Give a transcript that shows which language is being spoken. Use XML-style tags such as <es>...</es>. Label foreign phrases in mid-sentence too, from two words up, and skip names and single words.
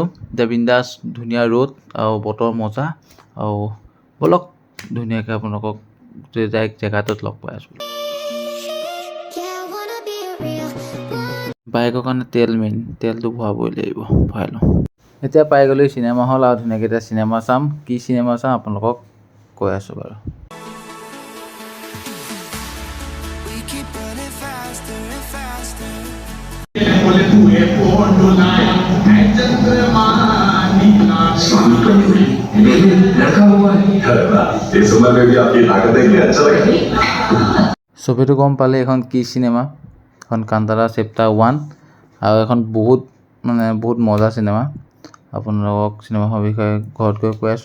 <as>এতিয়া বিন্দাছ, ধুনীয়া ৰ'দ আৰু বতৰ মজা, আৰু ব'লক ধুনীয়াকৈ আপোনালোকক জেগাটোত লগ পাই আছোঁ। বাইকৰ কাৰণে তেল মেইন, তেলটো ভৰাবই লাগিব, ভৰাই লওঁ। এতিয়া পাই গ'লো চিনেমা হল, আৰু ধুনীয়াকৈ এতিয়া চিনেমা চাম। কি চিনেমা চাম আপোনালোকক কৈ আছোঁ বাৰু।</as> <hi>शांत करनी पड़ी। मैंने लड़का हुआ है इस उम्र में भी आपकी ताकत देख के अच्छा लगा।</hi> <as>ছবিটো গম পালে এখন কি চিনেমা, এখন কান্তাৰা চেপ্টাৰ 1, আৰু এখন বহুত মজা চিনেমা। আপোনালোকক চিনেমাখনৰ বিষয়ে ঘৰত গৈ কৈ আছোঁ।</as>